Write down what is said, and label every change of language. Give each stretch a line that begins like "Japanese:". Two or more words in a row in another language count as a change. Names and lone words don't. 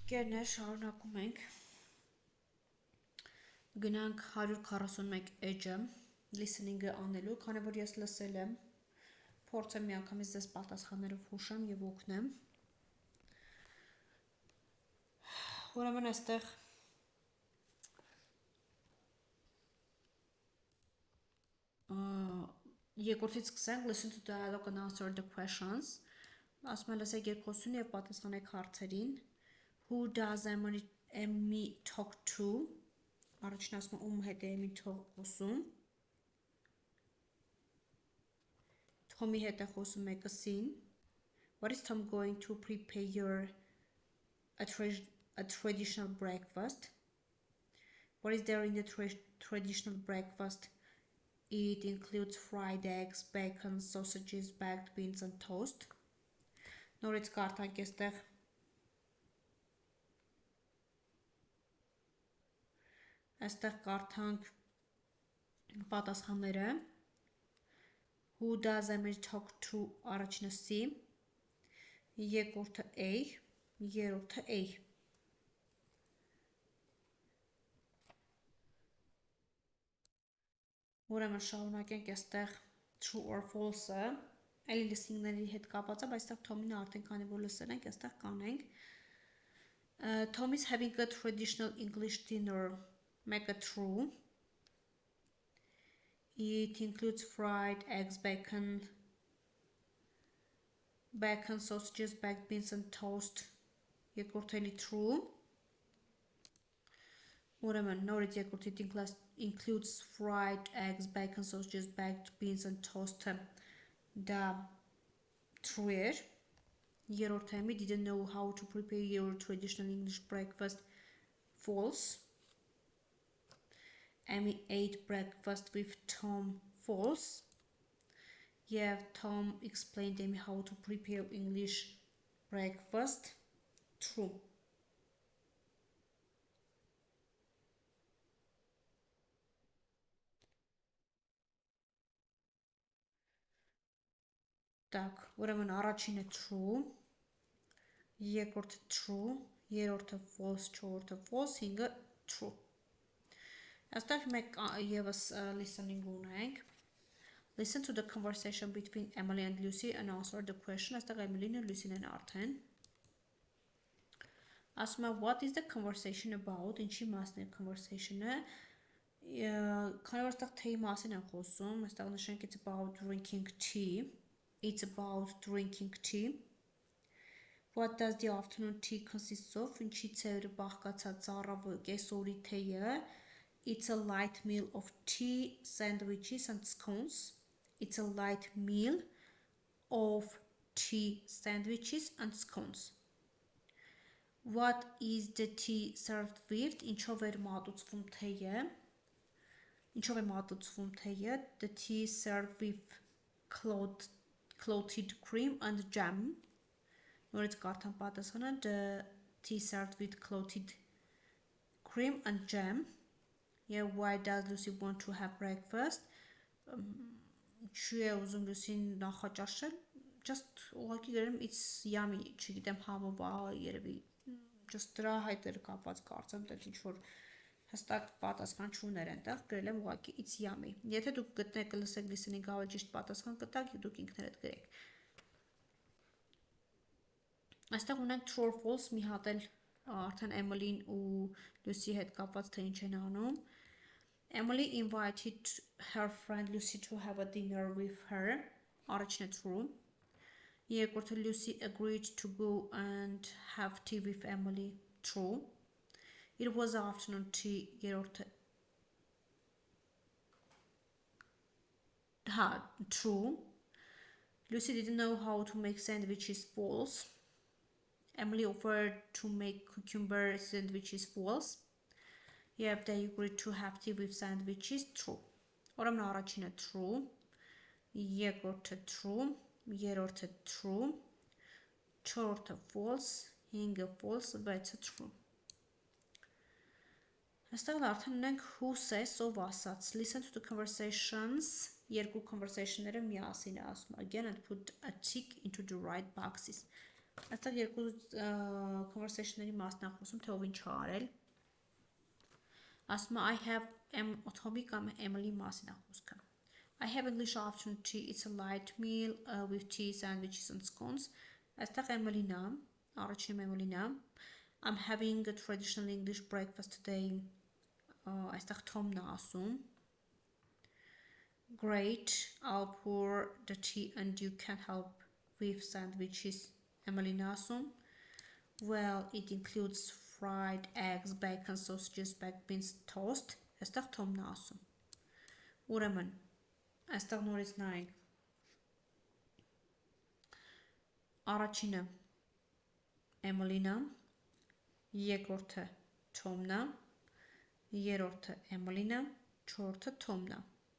Armenian: Ջրկերներ շարունակում ենք գնանք 141 էջը listening-ը անելու, քանի որ ես լսել եմ, փորձեմ միանգամից ձեզ պատասխաններով հուշեմ եւ օգնեմ։ Ուրեմն այստեղ երկրորդից սկսենք,
English: listen to dialogue and answer the questions։
Armenian: Ասում եմ լսեք երկխոսությունը եւ պատասխանեք հարցերին։
English: Who does Emmy talk to?
Armenian: Առաջին ասում եմ ում հետ է Emmy խոսում։ Tommy հետ է խոսում մեկսին։
English: What is Tom going to prepare a traditional breakfast? What is there in the traditional breakfast? It includes fried eggs, bacon, sausages, baked beans and toast.
Armenian: Նորից կարդանք այստեղ Այստեղ կարդանք պատասխանները
English: Who does Emily talk to
Armenian: առաջինը C երկրորդը A երրորդը A Ուրեմն շարունակենք այստեղ
English: true or false-ը
Armenian: այլ listening-ների հետ կապված է, բայց այստեղ Tom-ին արդեն քանի որ լսել ենք, այստեղ կանենք
English: Tom is having a traditional English dinner Make a true. It includes fried eggs, bacon, sausages, baked beans and toast.
Armenian: Երկրորդը true. Ուրեմն նորից երկրորդը
English: includes fried eggs, bacon, sausages, baked beans and toast.
Armenian: Դա true էր. Երրորդը
English: Emmy didn't know how to prepare your traditional English breakfast. False. Emmy ate breakfast with Tom. False. Yeah, Tom explained Emmy how to prepare English breakfast. True. Так,
Armenian: ուրեմն առաջինը true, երկրորդը true, երրորդը false, չորրորդը false, հինգը true. Այստեղ մեկ եւս listening ունենք.
English: Listen to the conversation between Emily and Lucy and answer the question.
Armenian: Այստեղ Emily-ն ու Lucy-ն են արդեն. Ասում է
English: what is the conversation about?
Armenian: Ինչի մասն է conversation-ը? Քանի որ այստեղ tea մասին են խոսում, այստեղ նշենք
English: it's about drinking tea. It's about drinking tea. What does the afternoon tea consist of?
Armenian: Ինչից է բաղկացած առավոտի կեսօրի թեյը?
English: It's a light meal of tea, sandwiches and scones. It's a light meal of tea, sandwiches and scones. What is the tea served with?
Armenian: Ինչով է մատուցվում թեյը? Ինչով է մատուցվում թեյը?
English: The tea served with clotted cream and jam.
Armenian: Նորից կարդամ պատասխանը.
English: The tea served with clotted cream and jam. Yeah, why does Lucy want to have breakfast?
Armenian: Չի է ուզում Lucy-ն նախաճաշել? Just ուղղակի գրեմ
English: it's yummy,
Armenian: չգիտեմ համով երևի just դրա հետ էր կապված կարծեմ, դեռ ինչ որ հստակ պատասխան չուներ այնտեղ, գրել եմ ուղղակի
English: it's yummy։
Armenian: Եթե դուք գտնեք լսեք listening-ը ավելի ճիշտ պատասխան կտաք, դուք ինքներդ գրեք։ Այստեղ ունենք
English: true or false,
Armenian: մի հատ էլ արդեն Emily-ն ու Lucy հետ կապված թե ինչ են անում։
English: Emily invited her friend Lucy to have a dinner with her.
Armenian: Առաջինը true. Երկրորդը
English: Lucy agreed to go and have tea with Emily. True. It was afternoon tea. Երրորդը true. Lucy didn't know how to make sandwiches. False. Emily offered to make cucumber sandwiches. False. Yeah, they agreed to have tea with sandwiches. True.
Armenian: Ուրեմն առաջինը true, երկրորդը true, երրորդը true, չորրորդը false, հինգը false, վեցը true. Այստեղ արդեն ունենք
English: who says,
Armenian: ով ասաց.
English: Listen to the conversations,
Armenian: երկու conversation-ները միասին է ասում.
English: Again and put a tick into the right boxes.
Armenian: Այստեղ երկու conversation-ների մասն է խոսում, թե ով ինչ է արել։ Ասում է
English: I have
Armenian: Թոմի կամ Emily մասին է խոսքը։
English: I have English afternoon tea. It's a light meal with tea, sandwiches and scones.
Armenian: Այստեղ Emily-ն է, առաջինում Emily-ն է։
English: I'm having a traditional English breakfast today.
Armenian: Այստեղ Թոմն է ասում։
English: Great, I'll pour the tea and you can help with sandwiches.
Armenian: Emily-ն է ասում.
English: Well, it includes fried eggs, bacon, sausages, baked beans, toast.
Armenian: Այստեղ Թոմն է ասում։ Ուրեմն, այստեղ նորից նայենք։ Առաջինը Emily-ն է, երկրորդը Թոմն է, երրորդը Emily-ն է, չորրորդը Թոմն է։